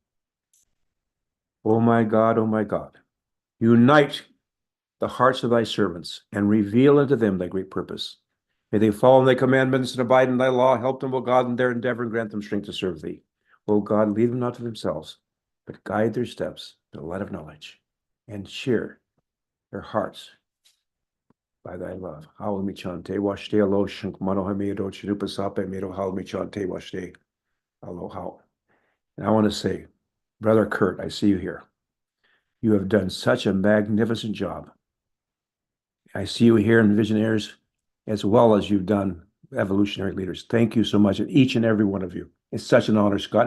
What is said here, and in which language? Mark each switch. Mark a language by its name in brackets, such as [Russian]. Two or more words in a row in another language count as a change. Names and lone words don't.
[English] Oh my God, unite the hearts of thy servants and reveal unto them thy great purpose. May they follow in thy commandments and abide in thy law. Help them, O God, in their endeavor and grant them strength to serve thee. O God, lead them not to themselves, but guide their steps to the light of knowledge and cheer their hearts by thy love. [Lakota] Howel mi chante washte alo shunk manohamedo chirupasape medo howel mi chante washte alo. [English] And I want to say, Brother Kurt, I see you here. You have done such a magnificent job. I see you here in Visioneers as well as you've done Evolutionary Leaders. Thank you so much, and each and every one of you. It's such an honor, Scott.